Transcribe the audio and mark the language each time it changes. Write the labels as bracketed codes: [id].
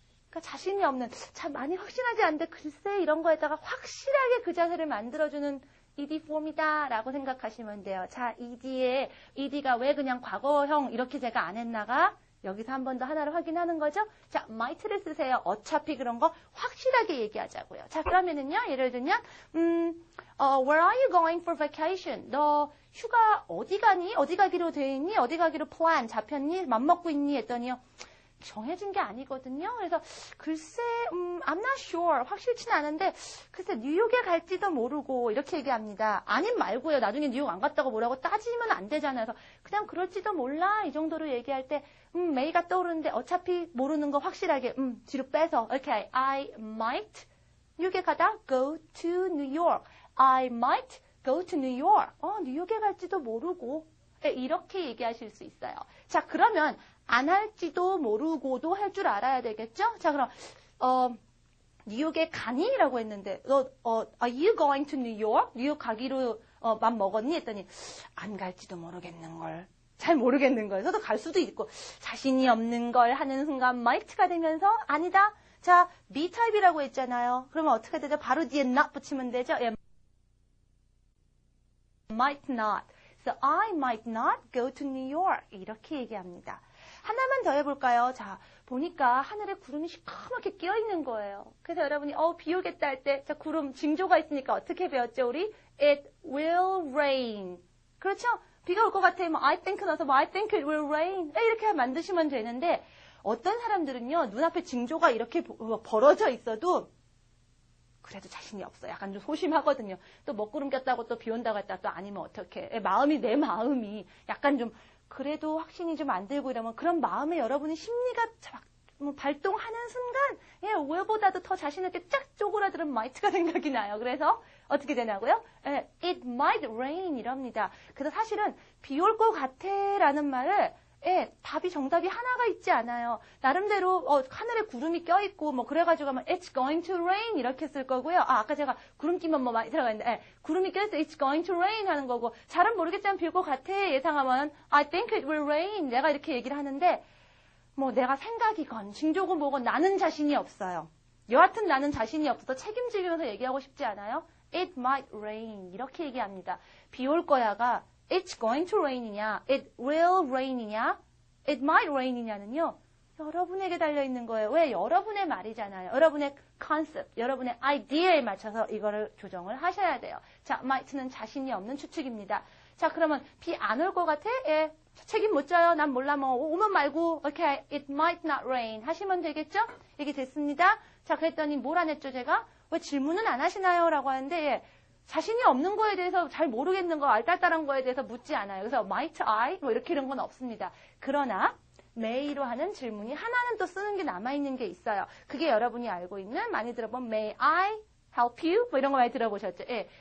[ko] 그러니까 자신이 없는, 참 많이 확신하지 않는데 글쎄 이런 거에다가 확실하게 그 자세를 만들어주는 ed form이다라고 생각하시면 돼요. 자, ed가 왜 그냥 과거형 이렇게 제가 안 했나가? 여기서 한 번 더 하나를 확인하는 거죠. 자, might를 쓰세요. 어차피 그런 거 확실하게 얘기하자고요. 자, 그러면은요, 예를 들면, [en] where are you going for vacation? [ko] 너 휴가 어디 가니? 어디 가기로 돼 있니? 어디 가기로 plan 잡혔니? 맘먹고 있니? 했더니요. 정해진 게 아니거든요. 그래서 글쎄, [en] I'm not sure. [ko] 확실치는 않은데 글쎄 뉴욕에 갈지도 모르고 이렇게 얘기합니다. 아님 말고요. 나중에 뉴욕 안 갔다고 뭐라고 따지면 안 되잖아요. 그래서 그냥 그럴지도 몰라. 이 정도로 얘기할 때 may가 떠오르는데 어차피 모르는 거 확실하게 뒤로 빼서 [en] okay, I might [ko] 뉴욕에 가다 [en] go to New York. I might go to New York. [ko] 뉴욕에 갈지도 모르고 이렇게 얘기하실 수 있어요. 자, 그러면 안 할지도 모르고도 할 줄 알아야 되겠죠? 자, 그럼 뉴욕에 가니? 라고 했는데 [en] are you going to New York? [ko] 뉴욕 가기로 맘 먹었니? 했더니 안 갈지도 모르겠는걸. 잘 모르겠는 거예요. 저도 갈 수도 있고 자신이 없는 걸 하는 순간 might가 되면서 아니다. 자, be type이라고 했잖아요. 그러면 어떻게 되죠? 바로 뒤에 not 붙이면 되죠? 예. [en] might not. So I might not go to New York. [ko] 이렇게 얘기합니다. 하나만 더 해볼까요? 자, 보니까 하늘에 구름이 시커멓게 끼어있는 거예요. 그래서 여러분이 비 오겠다 할 때 자, 구름 징조가 있으니까 어떻게 배웠죠? 우리 [en] It will rain. [ko] 그렇죠? 비가 올 것 같아. [en] 뭐 I think [ko] 넣어서 [en] 뭐 I think it will rain. [ko] 이렇게 만드시면 되는데 어떤 사람들은요. 눈앞에 징조가 이렇게 벌어져 있어도 그래도 자신이 없어요. 약간 좀 소심하거든요. 또 먹구름 꼈다고 또 비 온다고 했다 또 아니면 어떡해. 내 마음이 약간 좀 그래도 확신이 좀 안 들고 이러면 그런 마음에 여러분이 심리가 발동하는 순간 will보다도 더 자신 있게 쫙 쪼그라드는 might가 생각이 나요. 그래서 어떻게 되냐고요? [en] It might rain [ko] 이럽니다. 그래서 사실은 비 올 것 같아 라는 말을 정답이 하나가 있지 않아요. 나름대로 하늘에 구름이 껴있고 뭐 그래가지고 하면 [en] It's going to rain [ko] 이렇게 쓸 거고요. 아까 제가 구름 끼면 뭐 많이 들어가 있는데 구름이 껴있어 [en] It's going to rain [ko] 하는 거고 잘은 모르겠지만 비 올 것 같아 예상하면 [en] I think it will rain [ko] 내가 이렇게 얘기를 하는데 뭐 내가 생각이건 징조고 뭐건 나는 자신이 없어요. 여하튼 나는 자신이 없어서 책임지면서 얘기하고 싶지 않아요. [en] It might rain [ko] 이렇게 얘기합니다. 비 올 거야가 [en] It's going to rain이냐, It will rain이냐, it might rain이냐는요. [ko] 여러분에게 달려있는 거예요. 왜? 여러분의 말이잖아요. 여러분의 concept, 여러분의 idea에 맞춰서 이거를 조정을 하셔야 돼요. 자, might는 자신이 없는 추측입니다. 자, 그러면 비 안 올 것 같아? 예. 책임 못 져요. 난 몰라. 뭐 오면 말고. [en] Okay, it might not rain [ko] 하시면 되겠죠? 얘기 됐습니다. 자, 그랬더니 뭘 안 했죠, 제가? 왜 질문은 안 하시나요? 라고 하는데 예. 자신이 없는 거에 대해서 잘 모르겠는 거, 알딸딸한 거에 대해서 묻지 않아요. [en] 그래서 might I? [ko] 뭐 이렇게 이런 건 없습니다. 그러나 may로 하는 질문이 하나는 또 쓰는 게 남아있는 게 있어요. 그게 여러분이 알고 있는 많이 들어본 [en] may I help you? [ko] 뭐 이런 거 많이 들어보셨죠? 예.